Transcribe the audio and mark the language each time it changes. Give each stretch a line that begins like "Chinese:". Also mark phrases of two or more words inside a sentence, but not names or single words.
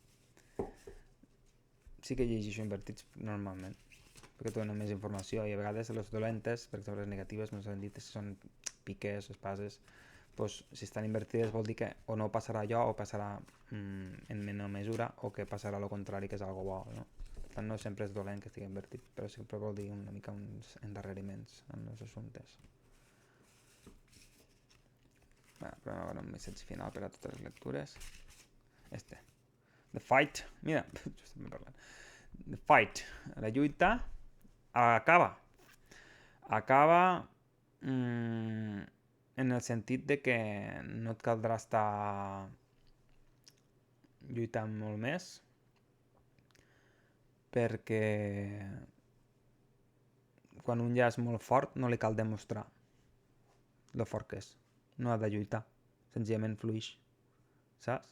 Catalan: Sí que llegeixo invertits normalment, perquè donen més informació i a vegades les dolentes, per exemple les negatives, no s'han dit si són piques, espases, doncs si estan invertides vol dir que o no passarà allò o passarà en menor mesura o que passarà el contrari, que és algo bo, no? Per tant, no sempre és dolent que estigui invertit, però sempre vol dir una mica uns endarreriments en els assumptes. Però ara un missatge final per a totes les lectures.
English: The fight,
Catalan: mira, estem parlant.
English: The fight,
Catalan: la lluita acaba en el sentit de que no et caldrà estar lluitant molt més, perquè quan un ja és molt fort no li cal demostrar lo fort que és, no ha de lluitar, senzillament fluix, saps?